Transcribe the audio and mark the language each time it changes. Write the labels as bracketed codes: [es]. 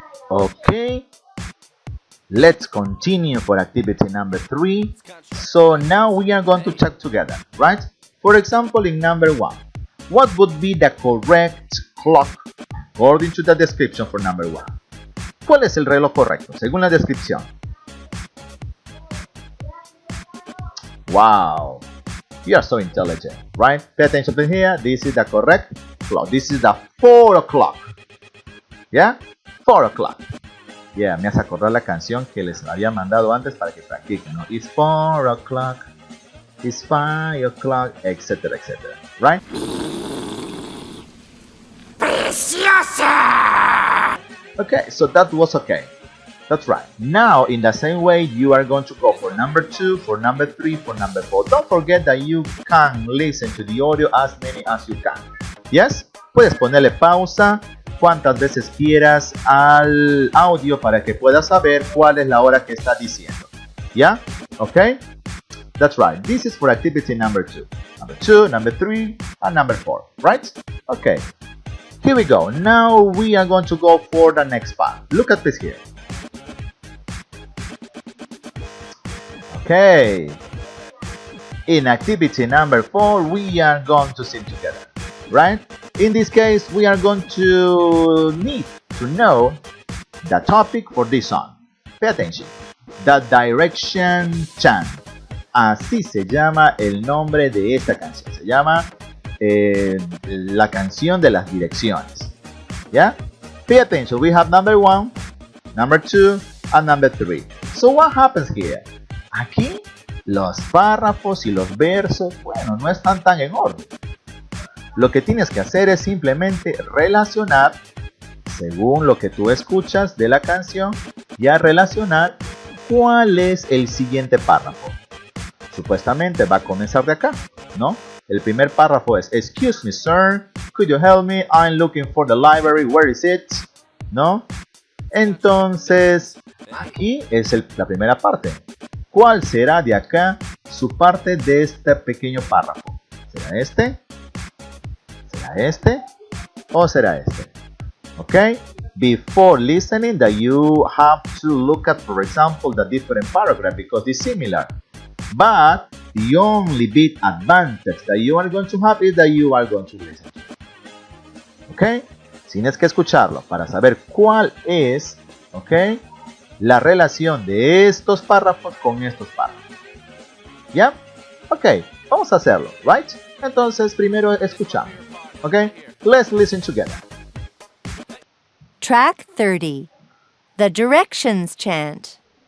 [en] Okay, let's continue for activity number 3. So now we are going to check together, right? For example, in number 1, what would be the correct clock according to the description for number 1? [es] ¿Cuál es el reloj correcto según la descripción? [en] Wow. You are so intelligent, right? Pay attention to here. This is the correct clock. This is the 4 o'clock. Yeah? 4 o'clock. [es] Yeah, me hace acordar la canción que les había mandado antes para que practiquen, ¿no? [en] It's 4 o'clock. It's 5 o'clock, etc., etc. Right? Okay, so that was okay. That's right. Now, in the same way, you are going to go for number 2, for number 3, for number 4. Don't forget that you can listen to the audio as many as you can. Yes? [es] Puedes ponerle pausa cuantas veces quieras al audio para que puedas saber cuál es la hora que está diciendo. [en] ¿Ya? Okay? That's right. This is for activity number 2. Number 2, number 3, and number 4. Right? Okay. Here we go. Now we are going to go for the next part. Look at this here. Okay. In activity number 4, we are going to sing together. Right? In this case, we are going to need to know the topic for this song. Pay attention. The Direction Chant. [es] Así se llama el nombre de esta canción. Se llama la canción de las direcciones. [en] ¿Ya? Pay attention. We have number 1, number 2, and number 3. So what happens here? [es] Aquí los párrafos y los versos, bueno, no están tan en orden. Lo que tienes que hacer es simplemente relacionar, según lo que tú escuchas de la canción, ya relacionar cuál es el siguiente párrafo. Supuestamente va a comenzar de acá, ¿no? El primer párrafo es: [en] Excuse me, sir, could you help me? I'm looking for the library, where is it? [es] ¿No? Entonces, aquí es la primera parte. ¿Cuál será de acá su parte de este pequeño párrafo? ¿Será este? ¿Será este? ¿O será este? Okay? [en] Before listening, that you have to look at, for example, the different paragraph because it's similar. But the only big advantage that you are going to have is that you are going to listen to it. Okay? [es] Tienes que escucharlo para saber cuál es, okay, la relación de estos párrafos con estos párrafos. ¿Ya? Ok, vamos a hacerlo, right? Entonces, primero escuchamos. [en] Ok, let's listen together. Track 30. The Directions Chant.